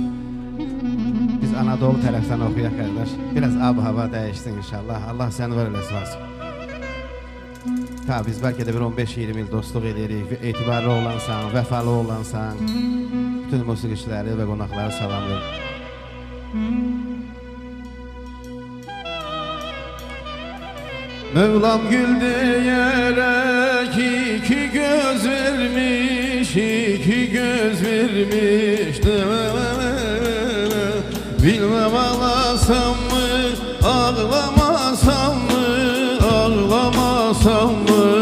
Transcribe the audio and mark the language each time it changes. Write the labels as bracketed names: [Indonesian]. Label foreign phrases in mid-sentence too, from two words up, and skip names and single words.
[Azerbaijani] Biz Anadolu tərəfdən oxuyaq qardaş, biraz ab-hava dəyişsin inşallah, Allah səni var eləsin olsun. Ta biz bəlkə də bir 15-20 il dostluq edirik, etibarlı olansan, vəfalı olansan, bütün musiqiçiləri və qonaqları salamlayırıq. [Turkish] Mevlam gül diyerek iki göz vermiş, iki göz vermiş. Bilmem ağlasam mı, ağlamasam mı, ağlamasam mı?